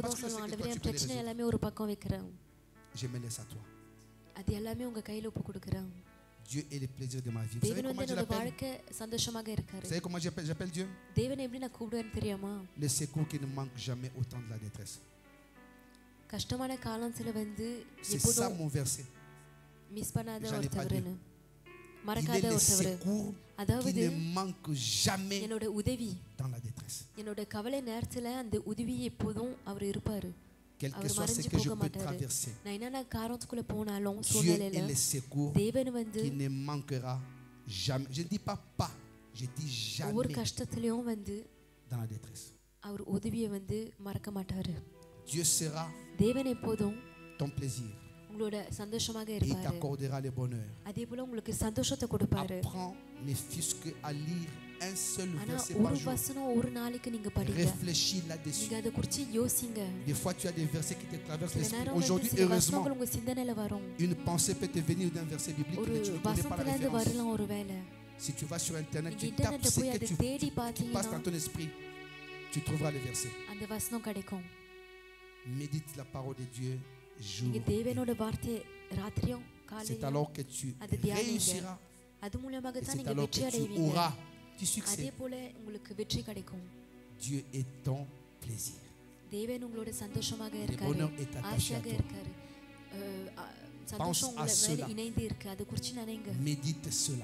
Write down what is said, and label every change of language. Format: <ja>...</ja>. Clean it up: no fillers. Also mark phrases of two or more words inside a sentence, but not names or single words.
<ta>எப்போதும்</ta> <fr>Parce que je sais</fr> <ta>சொல்லுவேன்,</ta> <fr>que</fr> <ta>ஆண்டவரே</ta> <fr>toi,</fr> <ta>என்</ta> <fr>tu peux les</fr> <ta>பிரச்சனை</ta> <fr>résoudre.</fr> <ta>எல்லாமே ஒரு பக்கம் வைக்கிறேன்.</ta> <fr>Je me laisse à toi.</fr> <ta>அது எல்லாமே உங்க கையில ஒப்பு கொடுக்கிறேன்.</ta> <fr>Dieu est le plaisir de ma vie. Vous savez</fr> <ta>தேவன்</ta> <fr>comment</fr> <ta>வந்து</ta> <fr>je</fr> <ta>என்னோட</ta> <fr>l'appelle?</fr> <ta>வாழ்க்கை சந்தோஷமாக இருக்காரு.</ta> <fr>Vous savez comment j'appelle Dieu?</fr> <ta>தேவனை எப்படி நான் கூப்பிடுவேன்னு தெரியாமா?</ta> <fr>Le secours qui ne manque jamais au temps de la détresse.</fr> <ta>கஷ்டமான காலத்துல வந்து</ta> <fr>C'est ça</fr> <ta>எப்போதும்</ta> <fr>mon verset.</fr> <ta>மிஸ் பண்ணாத</ta> <fr>J'en ai pas</fr> <ta>ஒருத்தவர்னு,</ta> <fr>Il</fr> <ta>மறக்காத</ta> <fr>est le</fr> <ta>ஒருத்தவர்.</ta> <fr>secours qui</fr> <ta>அதாவது</ta> <fr>ne manque jamais</fr> <ta>என்னோட உதவி,</ta> <fr>dans la détresse.</fr> <ta>என்னோட கவலை நேரத்துல அந்த உதவி எப்போதும் அவர் இருப்பாரு.</ta> <fr>Quel que</fr> <ta>அவர்</ta> <fr>soit ce</fr> <ta>மறைஞ்சு</ta> <fr>que je</fr> <ta>போக</ta> <fr>peux</fr> <ta>மாட்டாரு.</ta> <fr>traverser,</fr> <ta>நான் என்னென்ன காரணத்துக்குள்ள போனாலும்</ta> <fr>Dieu est</fr> <ta>சூழ்நிலையில</ta> <fr>le secours</fr> <ta>தேவன் வந்து</ta> <fr>qui ne manquera jamais. Je ne dis pas, je dis</fr> <ta>ஒவ்வொரு</ta> <fr>jamais</fr> <ta>கஷ்டத்திலையும் வந்து</ta> <fr>dans la détresse.</fr> <ta>அவர் உதவியை வந்து மறக்க மாட்டாரு.</ta> <fr>Dieu sera</fr> <ta>தேவன் எப்போதும்</ta> <fr>ton plaisir</fr> <ta>உங்களோட சந்தோஷமாக</ta> <fr>et il</fr> <ta>இருப்பாரு.</ta> <fr>t'accordera le bonheur.</fr> <ta>அதே போல உங்களுக்கு சந்தோஷத்தை கொடுப்பாரு.</ta> <fr>Apprends ne fût-ce que à lire un seul</fr> <ta>ஆனா</ta> <fr>verset par</fr> <ta>ஒரு</ta> <fr>jour.</fr> <ta>வசனம் ஒரு நாளைக்கு நீங்க படிங்க.</ta> <fr>Réfléchis là-dessus.</fr> <ta>நீங்க அதை குறித்து யோசிங்க.</ta> <fr>Des fois, tu as des versets qui te traversent</fr> <ta>சில</ta> <fr>l'esprit.</fr> <ta>நேரம் வந்து</ta> <fr>Aujourd'hui,</fr> <ta>சில</ta> <fr>heureusement,</fr> <ta>வசனங்கள் உங்க சிந்தனையில வரும்.</ta> <fr>une pensée peut te venir d'un verset biblique,</fr> <ta>ஒரு</ta> <fr>mais tu ne connais pas la</fr> <ta>வசனத்துல இருந்து</ta> <fr>référence.</fr> <ta>வரலாம் ஒரு வேளை.</ta> <fr>Si tu vas sur Internet,</fr> <ta>நீங்க</ta> <fr>tu tapes</fr> <ta>இன்டர்நெட்ல</ta> <fr>ce</fr> <ta>போய்</ta> <fr>que</fr> <ta>அதை</ta> <fr>tu</fr> <ta>தேடி</ta> <fr>qui passe</fr> <ta>பார்த்தீங்கன்னா</ta> <fr>dans ton esprit, tu trouveras le verset.</fr> <ta>அந்த வசனம் கிடைக்கும்.</ta> <fr>Médite la parole de Dieu jour</fr> <ta>நீங்க</ta> <fr>et nuit.</fr> <ta>தேவனோட வார்த்தை ராத்திரியும்</ta> <fr>C'est</fr> <ta>காலையிலும்</ta> <fr>alors que tu</fr> <ta>அது தியானிங்க.</ta> <fr>réussiras Et c'est alors que tu auras du succès. Dieu est ton plaisir. Le bonheur est attaché à toi. Pense à cela. Médite cela.</fr>